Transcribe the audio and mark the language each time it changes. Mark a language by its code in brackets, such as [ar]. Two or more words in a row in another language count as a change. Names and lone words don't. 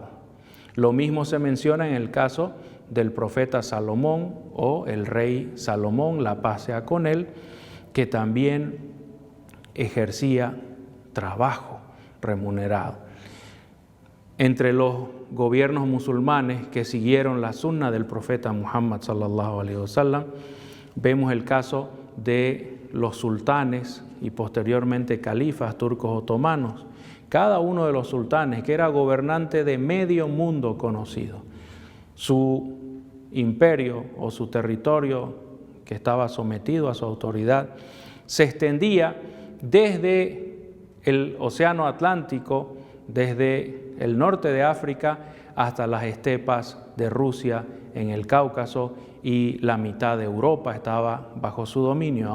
[es] Lo mismo se menciona en el caso del profeta Salomón o el rey Salomón, la paz sea con él, que también ejercía trabajo remunerado. Entre los gobiernos musulmanes que siguieron la sunna del profeta Muhammad [ar] صلى الله عليه وسلم, [es] vemos el caso de los sultanes y posteriormente califas turcos otomanos. Cada uno de los sultanes, que era gobernante de medio mundo conocido, su imperio o su territorio que estaba sometido a su autoridad, se extendía desde el Océano Atlántico, desde el norte de África hasta las estepas de Rusia en el Cáucaso, y la mitad de Europa estaba bajo su dominio.